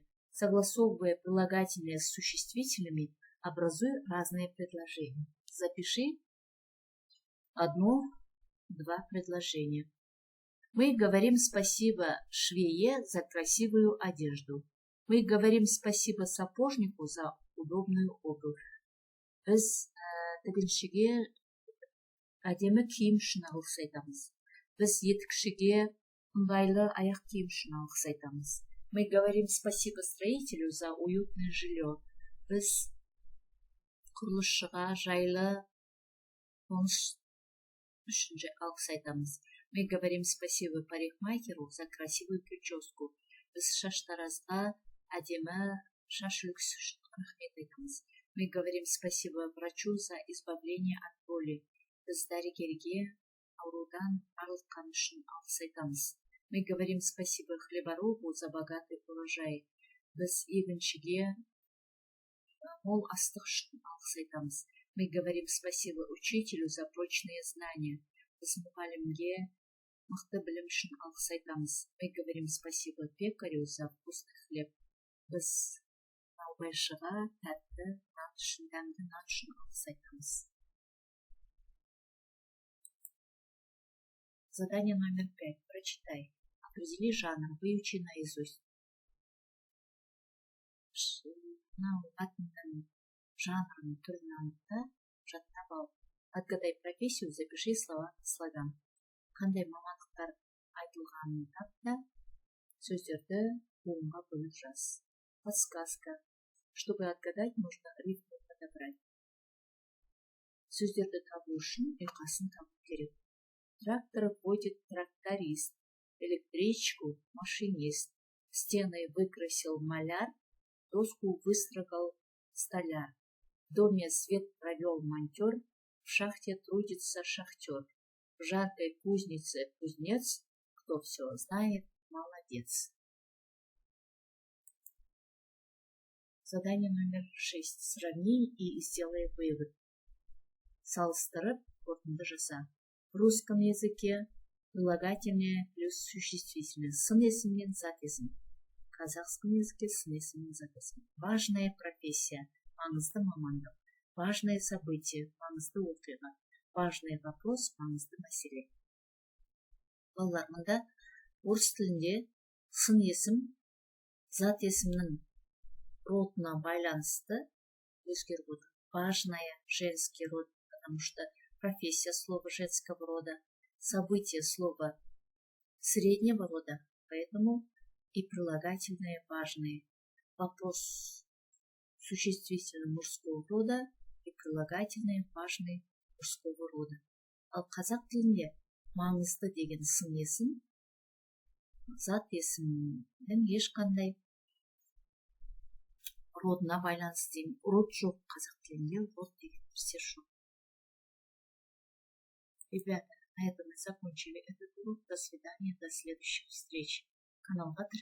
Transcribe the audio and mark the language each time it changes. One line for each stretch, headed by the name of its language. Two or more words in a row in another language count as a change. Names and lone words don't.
Russian: Согласовывая прилагательные с существительными, образуй разные предложения. Запиши 1-2 предложения. Мы говорим спасибо швее за красивую одежду. Мы говорим спасибо сапожнику за удобную обувь.
Kazakh: Біз тігіншіге әдемі киім үшін алғыс айтамыз. Біз етікшіге ыңғайлы аяқ киім үшін алғыс айтамыз.
Russian: Мы говорим спасибо строителю за уютное жилье.
Kazakh: Біз құрылысшыға жайлы қоныс үшін алғыс айтамыз.
Russian: Мы говорим спасибо парикмахеру за красивую прическу.
Kazakh: Біз шаштаразға әдемі шаш үлгісі үшін рахмет айтамыз.
Russian: Мы говорим спасибо врачу за избавление от боли.
Kazakh: Біз дәрігерге аурудан арылтқаны үшін алғыс айтамыз.
Russian: Мы говорим спасибо хлеборобу за богатый урожай.
Kazakh: Біз егіншіге мол астық үшін алғыс айтамыз.
Russian: Мы говорим спасибо учителю за прочные знания.
Kazakh: Біз мұғалімге мықты білім үшін алғыс айтамыз.
Russian: Мы говорим спасибо пекарю за вкусный хлеб.
Kazakh: Біз наубайшыға тәтті нан үшін, дәмді нан үшін алғыс айтамыз.
Russian: Задание номер 5. Прочитай. Определи жанр, выучи наизусть.
Kazakh: Мәтіннің жанрын, түрін анықта, жаттап ал.
Russian: Отгадай профессию, запиши слова в слоган.
Kazakh: Қандай мамандықтар айтылғанын тап та, сөздерді буынға бөліп жаз.
Russian: Подсказка. Чтобы отгадать, нужно рифму подобрать.
Kazakh: Сөздерді табу үшін ұйқасын табу керек.
Russian: Трактор водит тракторист, электричку машинист, стены выкрасил маляр, доску выстрогал столяр. В доме свет провел монтер, в шахте трудится шахтер, в жаркой кузнице кузнец, кто все знает, молодец. Задание номер 6. Сравни и сделай вывод.
Kazakh: Салыстырып, қорытынды жаса.
Russian: В русском языке прилагательное плюс существительное,
Kazakh: сын есім мен зат есім.
Russian: В казахском языке
Kazakh: сын есім мен зат есім.
Russian: Важная профессия,
Kazakh: маңызды мамандық.
Russian: Важное событие,
Kazakh: маңызды оқиға.
Russian: Важный вопрос,
Kazakh: маңызды мәселе. Балалар, мұнда орыс тілінде сын есім зат есімнің родына байланысты өзгеріп отыр.
Russian: Важная женский род, потому что профессия слова женского рода, событие слова среднего рода, поэтому и прилагательные важные. Вопрос существительный мужского рода и прилагательные важные мужского рода.
Kazakh: Ал қазақ тілінде маңызды деген сын есім, зат есімнің ешқандай родына байланысты деймін. Род жоқ қазақ тілінде, род деген нәрсе жоқ.
Russian: Ребята, на этом мы закончили этот урок. До свидания, до следующих встреч.
Kazakh: Каналға